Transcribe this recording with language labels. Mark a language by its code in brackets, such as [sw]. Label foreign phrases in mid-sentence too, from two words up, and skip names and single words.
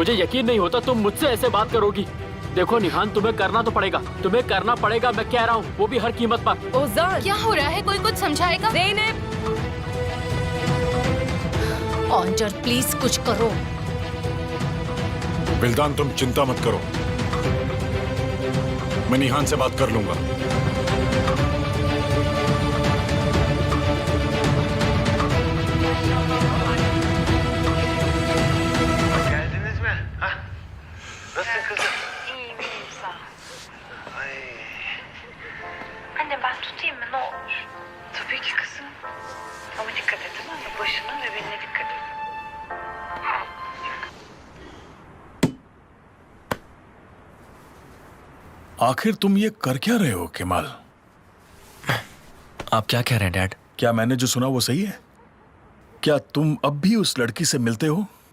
[hi] मुझे यकीन नहीं होता तुम मुझसे ऐसे बात करोगी। देखो निहान, तुम्हें करना तो पड़ेगा, तुम्हें करना पड़ेगा, मैं कह रहा हूँ, वो भी हर कीमत पर। ओजान, क्या हो रहा है? कोई कुछ समझाएगा? ज़ेनब, ऑन्टर प्लीज कुछ करो। बिल्दान तुम चिंता मत करो, मैं निहान से बात कर लूंगा। [tr] Geldiniz mi? Ha? Nasılsın kızım? İyiyim sağ ol. Ay. Anne ben tutayım mı ne olur? Tabii ki kızım. Ama dikkat et tamam mı? Başına ve beline dikkat et. [hi] आखिर तुम ये कर क्या रहे हो केमाल? आप क्या कह रहे हैं डैड? क्या मैंने जो सुना वो सही है? क्या तुम अब भी उस लड़की से मिलते हो?